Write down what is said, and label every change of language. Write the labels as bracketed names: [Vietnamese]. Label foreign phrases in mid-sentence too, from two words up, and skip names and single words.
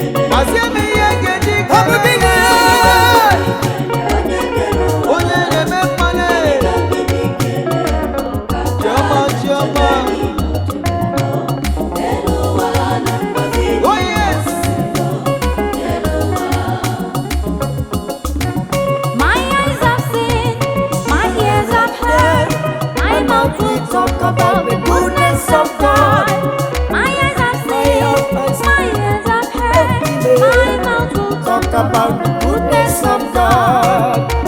[Igbo] Masị m ihe ga-eji Ọ bụ gịnị ya? Onye na-eme mmanụ. Chioma, Chioma. [English] Oh, yes. My eyes have seen, my ears have heard, my mouth will talk about the goodness of God. My eyes have seen, my ears have heard, my mouth will talk about the goodness of God.